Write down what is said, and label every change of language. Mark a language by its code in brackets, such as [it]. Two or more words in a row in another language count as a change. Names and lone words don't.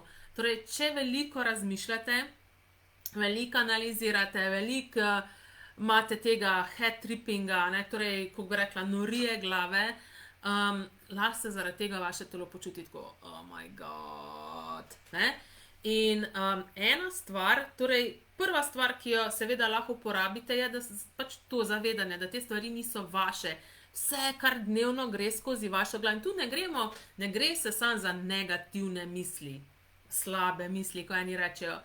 [sl] Torej, če veliko razmišljate, veliko analizirate, veliko imate tega [en] head trippinga, [sl] torej, ko bi rekla, norije glave, lahko se zaradi tega vaše telo počuti tako, [en] oh my god, [sl] ne? In ena stvar, torej prva stvar, ki jo seveda lahko uporabite, je, da pač to zavedanje, da te stvari niso vaše. Vse, kar dnevno gre skozi vašo glavo. In tu ne gre se samo za negativne misli, slabe misli, ko eni rečejo.